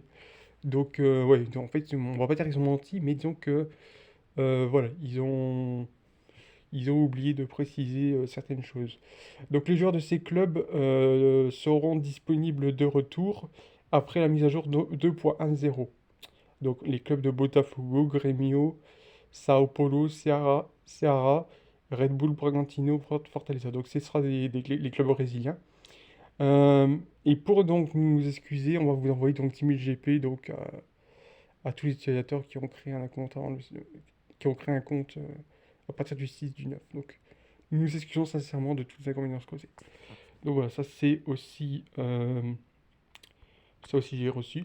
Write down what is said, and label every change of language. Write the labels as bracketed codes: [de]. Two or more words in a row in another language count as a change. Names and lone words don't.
[fr] Donc ouais, en fait, on va pas dire qu'ils ont menti, mais disons que voilà, ils ont oublié de préciser certaines choses. Donc les joueurs de ces clubs seront disponibles de retour après la mise à jour 2.10. Donc les clubs de Botafogo, Grêmio, Sao Paulo, Ceará, Red Bull Bragantino, Fortaleza. Donc ce sera les clubs brésiliens. Et pour donc nous excuser, on va vous envoyer donc 10 000 GP donc, à tous les utilisateurs qui ont créé un compte, à partir du 6 du 9. Donc nous nous excusons sincèrement de toutes les inconvénients causées. Donc voilà, ça aussi j'ai reçu.